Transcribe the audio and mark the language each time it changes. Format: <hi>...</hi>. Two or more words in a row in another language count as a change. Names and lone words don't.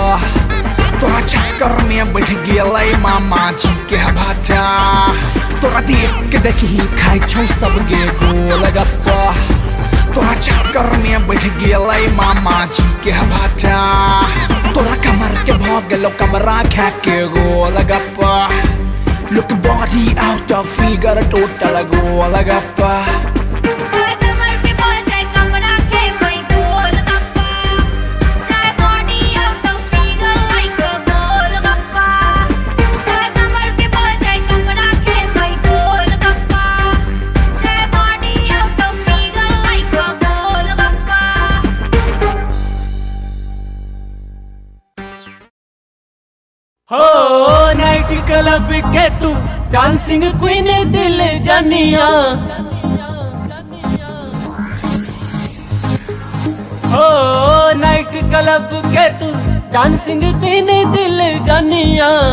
<mai>तोरा चक्कर में बैठ गेलै मामा जी के भाटा. तोरा देख के देखी खाई छौ सब गे गोलगप्पा. तोरा चक्कर में बैठ गेलै मामा जी के भाटा. तोरा कमर के भाग गेलो कमरा खा के गोलगप्पा.</mai> <en>Look body out of figure total गोलगप्पा.</en> <mai>चाहे कमर पे भोजे कमरा के भाई गोलगप्पा.</mai> <en>चाहे body out of figure like a गोलगप्पा.</en> <mai>चाहे कमर पे भोजे कमरा के भाई गोलगप्पा.</mai> <en>चाहे body out of figure like a गोलगप्पा.</en> <mai>हो</mai> <en>night club</en> <mai>के तू</mai> <en>dancing queen</en> <mai>दिल जानिया. हो</mai> <en>night club</en> <mai>के तू</mai> <en>dancing queen</en> <mai>दिल जानिया.</mai>